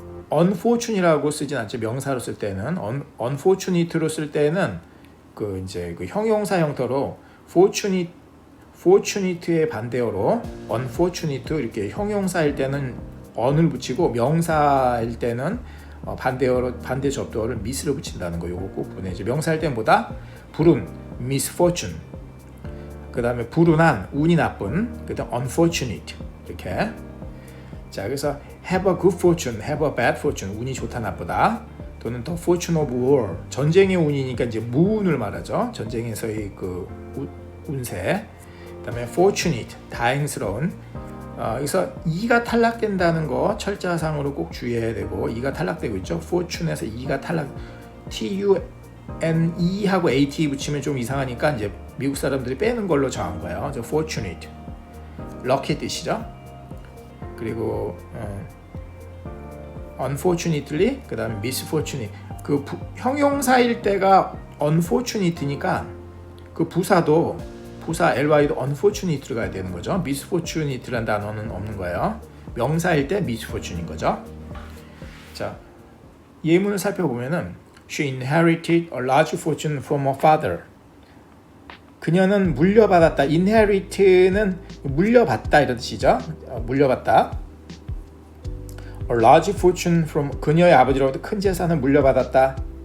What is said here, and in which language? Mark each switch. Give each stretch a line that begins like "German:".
Korean: unfortune이라고 쓰진 않죠. 명사로 쓸 때는 unfortunate로 쓸 때는 그 이제 그 형용사 형태로 fortunate의 반대어로 unfortunate 이렇게 형용사일 때는 on을 붙이고, 명사일 때는 반대 접두어를 mis로 붙인다는 거. 요거 꼭 보내죠. 명사일 때는 뭐다? 불운, misfortune. 그 다음에 불운한, 운이 나쁜, 그 다음 unfortunate 이렇게. 자, 그래서
English: have a good fortune, have a bad fortune,
Korean: 운이 좋다 나쁘다. 또는
English: the fortune of war,
Korean: 전쟁의 운이니까 이제 무운을 말하죠. 전쟁에서의 그 운세. 그다음에 fortunate, 다행스러운. 여기서 e가 탈락된다는 거 철자상으로 꼭 주의해야 되고, e가 탈락되고 있죠. fortune에서 e가 탈락, tune 하고 at 붙이면 좀 이상하니까 이제 미국 사람들이 빼는 걸로 정한 거예요. 저 fortunate, lucky 뜻이죠. 그리고 unfortunately, 그 다음에 misfortunate. 형용사일 때가 unfortunate니까 그 부사도 부사 ly도 unfortunate로 가야 되는 거죠. misfortunate라는 단어는 없는 거예요. 명사일 때 misfortune인 거죠. 자, 예문을 살펴보면은
English: She inherited a large fortune from her father.
Korean: 그녀는 물려받았다. inherit는 물려받다 이런 뜻이죠. 물려받다.
English: A large fortune from
Korean: 그녀의 아버지로부터 큰 재산을 물려받았다.